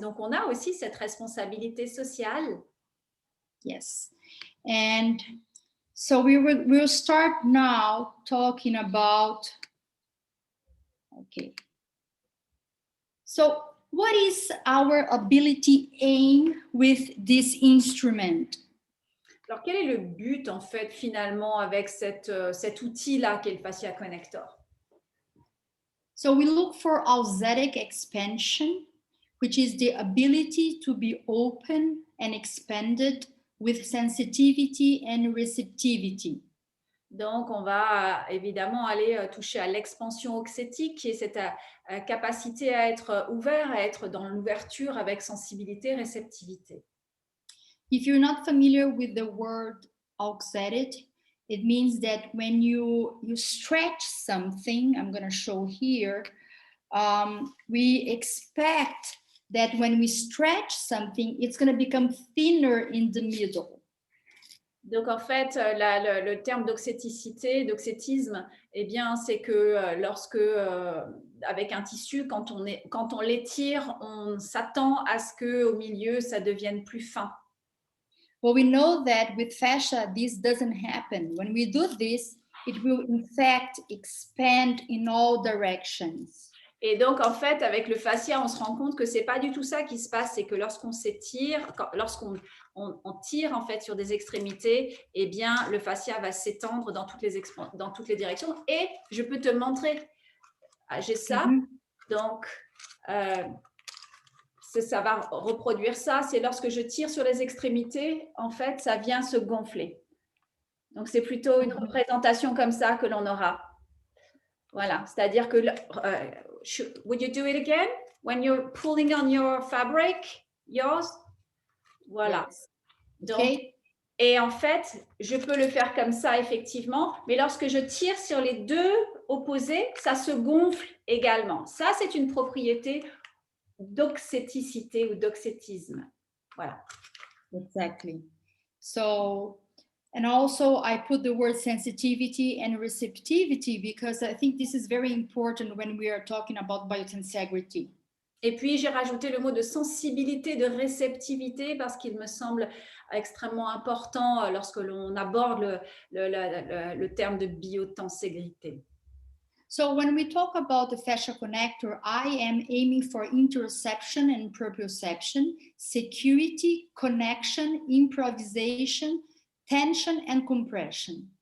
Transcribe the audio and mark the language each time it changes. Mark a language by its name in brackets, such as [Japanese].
[French] Donc, on a aussi cette responsabilité sociale. [English] Yes. And so we'll start now talking about, okay. So what is our ability aim with this instrument? [French] Alors, quel est le but, en fait, finalement, avec cet outil-là qu'est le Fascia Connector? [English] So we look for auxetic expansion, which is the ability to be open and expanded with sensitivity and receptivity. [French] Donc, on va évidemment aller toucher à l'expansion auxétique, qui est cette capacité à être ouvert, à être dans l'ouverture avec sensibilité, réceptivité. [English] If you're not familiar with the word auxetic, it means that when you stretch something, I'm going to show here, we expect that when we stretch something, it's going to become thinner in the middle. [French] Donc, en fait, le terme d'auxéticité, d'auxétisme, eh bien, c'est que lorsque, avec un tissu, quand on l'étire, on s'attend à ce qu'au milieu, ça devienne plus fin. [English] Well, we know that with fascia, this doesn't happen. When we do this, it will in fact expand in all directions. [French] Et donc, en fait, avec le fascia, on se rend compte que c'est pas du tout ça qui se passe. C'est que lorsqu'on s'étire, lorsqu'on tire en fait sur des extrémités, eh bien, le fascia va s'étendre dans toutes les directions. Et je peux te montrer, j'ai ça. Donc, ça va reproduire ça. C'est lorsque je tire sur les extrémités, en fait, ça vient se gonfler. Donc, c'est plutôt une représentation comme ça que l'on aura. Voilà, c'est-à-dire que, [English] would you do it again? When you're pulling on your fabric, yours? [French] Voilà. [English] Yes. [French] Donc, [English] okay. [French] Et en fait, je peux le faire comme ça, effectivement, mais lorsque je tire sur les deux opposés, ça se gonfle également. Ça, c'est une propriété d'auxéticité ou d'auxétisme. Voilà. [English] Exactly. So, and also I put the word sensitivity and receptivity because I think this is very important when we are talking about biotensegrity. [French] Et puis, j'ai rajouté le mot de sensibilité, de réceptivité, parce qu'il me semble extrêmement important lorsque l'on aborde le terme de biotenségrité. [English] So when we talk about the fascia connector, I am aiming for interoception and proprioception, security, connection, improvisation, tension and compression.